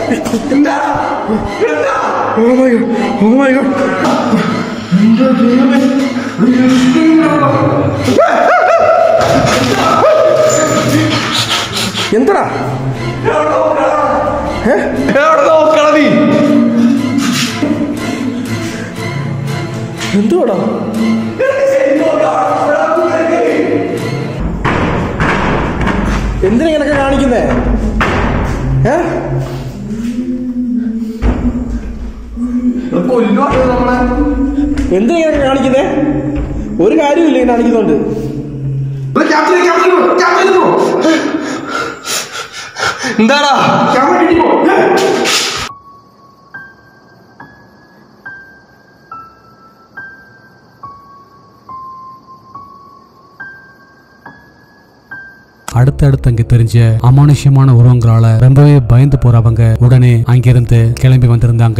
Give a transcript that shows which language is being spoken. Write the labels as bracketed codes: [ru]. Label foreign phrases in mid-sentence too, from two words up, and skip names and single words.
[en] Oh my god. Oh my god. [ml] എന്താടാ കിളവി എന്തോടാ എന്തിനാ ഇങ്ങനൊക്കെ കാണിക്കുന്നേ? എന്തിനാ ഇങ്ങനൊക്കെ കാണിക്കുന്നേ? ഒരു കാര്യമില്ല ഇങ്ങനെ കാണിക്കുന്നുണ്ട്. എന്താടാ [ta] அடுத்தடுத்து அங்க தெரிஞ்ச அமானுஷ்யமான உருவங்களால ரொம்பவே பயந்து போறவங்க உடனே அங்கிருந்து கிளம்பி வந்திருந்தாங்க.